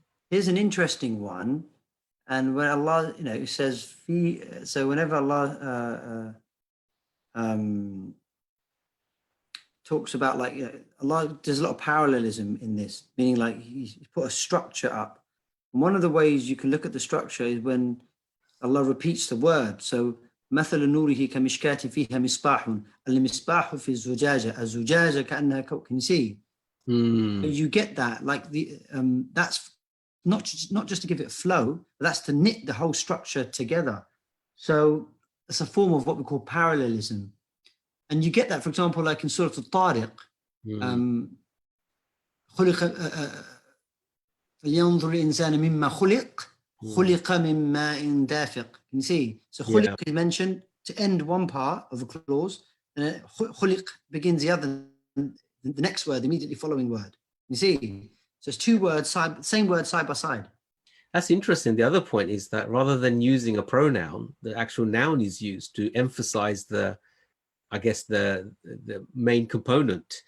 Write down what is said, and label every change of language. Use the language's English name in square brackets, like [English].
[English] Here's an interesting one. And when Allah, you know, it says, so whenever Allah talks about, like, you know, Allah, there's a lot of parallelism in this, meaning like He's put a structure up. And one of the ways you can look at the structure is when Allah repeats the word. So [Arabic] مثل نوره كمشكاة فيها مصباح المصباح في الزجاجة الزجاجة كأنها كوكب. [English] Can you see? You get that, like that's not just to give it a flow, but that's to knit the whole structure together. So it's a form of what we call parallelism, and you get that, for example, like in Surah Al-Tariq. [Arabic] خلق فلينظر الإنسان مما خلق من ماء دافق. [English] Can you see? So خلق is mentioned to end one part of a clause, and خلق begins the other, the next word, immediately following word. You see? So it's two words, same word side by side. That's interesting. The other point is that rather than using a pronoun, the actual noun is used to emphasize the, I guess, the main component.